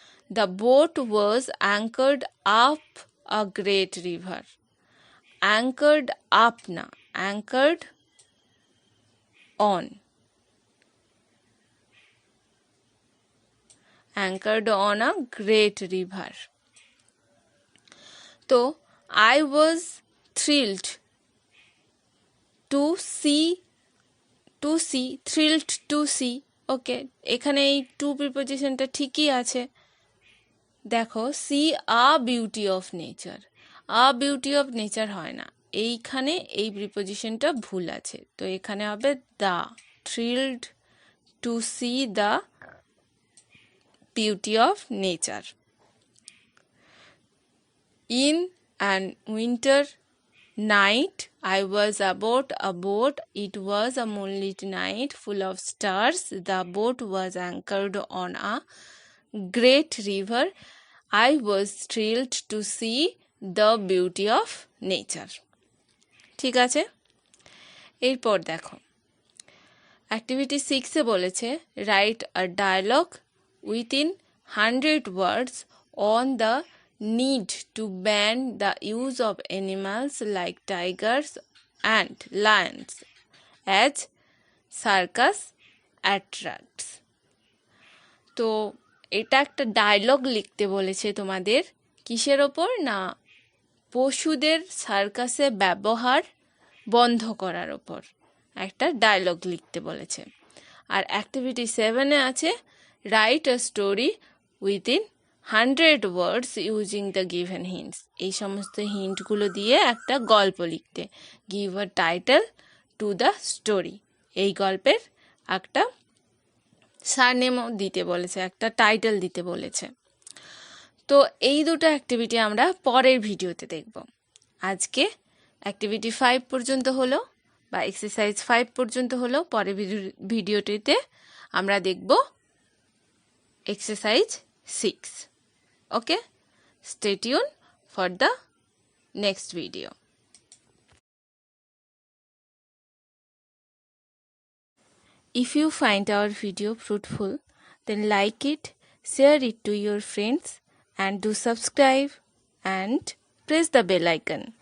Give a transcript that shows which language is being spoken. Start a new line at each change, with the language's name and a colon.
English: The boat was anchored up a great river. Anchored up না, anchored on, anchored on a great river. তো I was thrilled to see, thrilled to see.
Bangla: ওকে, এখানে এই two প্রিপোজিশনটা ঠিকই আছে। দেখো
English: see a beauty of nature,
Bangla: a beauty of nature হয় না, এইখানে এই প্রিপোজিশনটা ভুল আছে।
English: তো
Bangla: এখানে হবে the,
English: thrilled to see the beauty of nature. In an winter night, I was aboard a boat. It was a moonlit night full of stars. The boat was anchored on a great river. I was thrilled to see the beauty of nature.
Bangla: ঠিক আছে, এরপর দেখো activity 6-এ বলেছে
English: Write a dialogue within 100 words on the need to ban the use of animals like tigers and lions as circus attracts.
Bangla: তো এটা একটা dialogue লিখতে বলেছে তোমাদের, কিসের ওপর না, পশুদের সার্কাসে ব্যবহার বন্ধ করার ওপর একটা ডায়লগ লিখতে বলেছে। আর অ্যাক্টিভিটি 7-এ আছে
English: Write a story within 100 words using the given hints.
Bangla: এই সমস্ত হিন্টগুলো দিয়ে একটা গল্প লিখতে।
English: give a title to the story,
Bangla: এই গল্পের একটা সারনেমও দিতে বলেছে, একটা টাইটেল দিতে বলেছে। তো এই দুটো অ্যাক্টিভিটি আমরা পরের ভিডিওতে দেখব। আজকে অ্যাক্টিভিটি 5 পর্যন্ত হলো বা এক্সারসাইজ 5 পর্যন্ত হলো। পরের ভিডিওটিতে আমরা দেখব exercise 6.
English: Okay, stay tuned for the next video. If you find our video fruitful, then like it, share it to your friends, and do subscribe and press the bell icon.